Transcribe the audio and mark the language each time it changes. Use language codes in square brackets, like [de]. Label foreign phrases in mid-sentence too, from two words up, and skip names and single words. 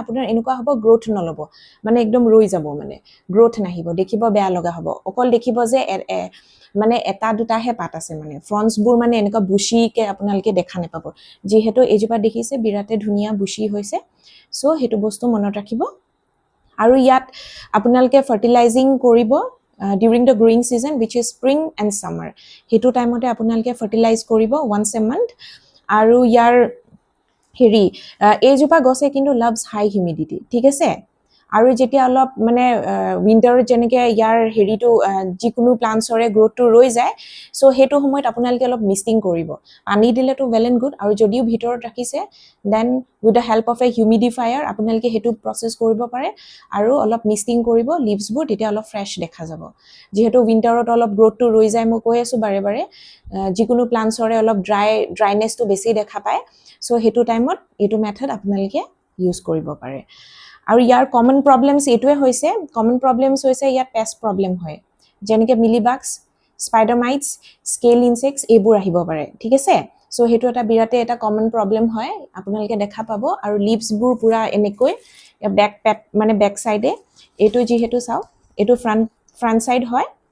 [as] আপোনাৰ এনেকুৱা হ'ব গ্ৰোথ নলব মানে একদম ৰৈ যাব মানে গ্ৰোথ নাহিব দেখিব বেয়া লগা হ'ব অকল দেখিব যে মানে এটা দুটাহে পাত আছে মানে ফ্ৰন্টছবোৰ মানে এনেকুৱা বুশিকে আপোনালোকে দেখা নেপাব যেহেতু এইজোপা দেখিছে বিৰাতে ধুনিয়া বুশি হৈছে সো হেতু বস্তু মনত ৰাখিব আৰু ইয়াত আপোনালোকে ফাৰ্টিলাইজিং কৰিব during [en] the growing season which is spring and summer [as] হেতু টাইমতে আপোনালোকে ফাৰ্টিলাইজ কৰিব [en] once a month [as] আৰু ইয়াৰ হেৰি এইজোপা গছে কিন্তু [en] loves high humidity [as] ঠিক আছে আৰু যেতিয়া অলপ মানে উইন্টাৰত যেনেকৈ ইয়াৰ হেৰিটো যিকোনো প্লান্টছৰে গ্ৰোথটো ৰৈ যায় সো সেইটো সময়ত আপোনালোকে অলপ মিষ্টিং কৰিব পানী দিলেতো [en] well and good [as] আৰু যদিও ভিতৰত ৰাখিছে [en] then with the help of a humidifier [as] আপোনালোকে সেইটো প্ৰচেছ কৰিব পাৰে আৰু অলপ মিষ্টিং কৰিব লিভছবোৰ তেতিয়া অলপ ফ্ৰেছ দেখা যাব যিহেতু উইন্টাৰত অলপ গ্ৰোথটো ৰৈ যায় মই কৈ আছোঁ বাৰে বাৰে যিকোনো প্লান্টছৰে অলপ ড্ৰাইনেছটো বেছি দেখা পায় সো সেইটো টাইমত এইটো মেথড আপোনালোকে ইউজ কৰিব পাৰে আৰু ইয়াৰ [en] common problems [as] এইটোৱে হৈছে [en] common problems [as] হৈছে ইয়াত [en] pest problem [as] হয় যেনেকৈ [en] mealybugs spider mites scale insects [as] এইবোৰ আহিব পাৰে ঠিক আছে সো সেইটো এটা বিৰাটে এটা [en] common problem [as] হয় আপোনালোকে দেখা পাব আৰু লিভছবোৰ পুৰা এনেকৈ বেক সাইডে এইটো যিহেতু চাওক এইটো [en] front side [as] হয়